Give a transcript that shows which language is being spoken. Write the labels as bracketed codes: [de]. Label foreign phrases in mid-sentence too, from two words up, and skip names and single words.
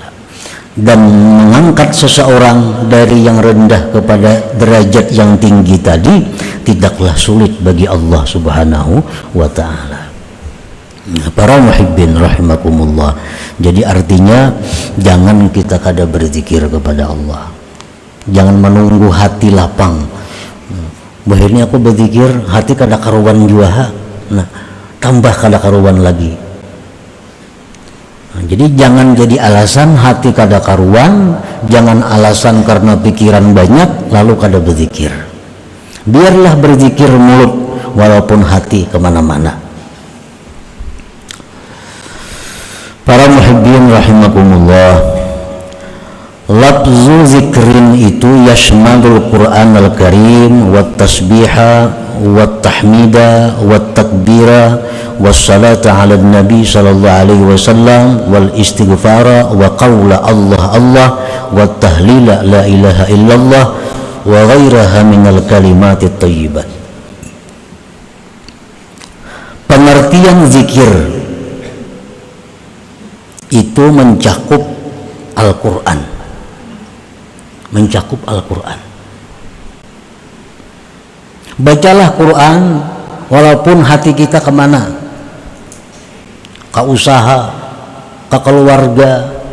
[id] Dan mengangkat seseorang dari yang rendah kepada derajat yang tinggi tadi tidaklah sulit bagi Allah [ar] سبحانه وتعالى. [id] Para muhibbin rahimakumullah, jadi artinya jangan kita kada berzikir kepada Allah, jangan menunggu hati lapang. [bjn] Bahirnya aku berzikir hati kada karuan jua, nah tambah kada karuan lagi. [id] Jadi jangan jadi alasan hati kada karuan, jangan alasan karena pikiran banyak lalu kada berzikir. Biarlah berzikir mulut walaupun hati kemana-mana. [ar] Para muhibbin rahimakumullah, لفظ ذكر itu يشمل القرآن الكريم والتسبيح والتحميد والتكبير والصلاة على النبي صلى الله عليه وسلم والاستغفار وقول الله الله والتهليل لا إله إلا الله وغيرها من الكلمات الطيبات. [id] Pengertian zikir itu mencakup Al-Quran, mencakup Al-Quran. Bacalah Quran walaupun hati kita kemana, ke usaha, ke keluarga.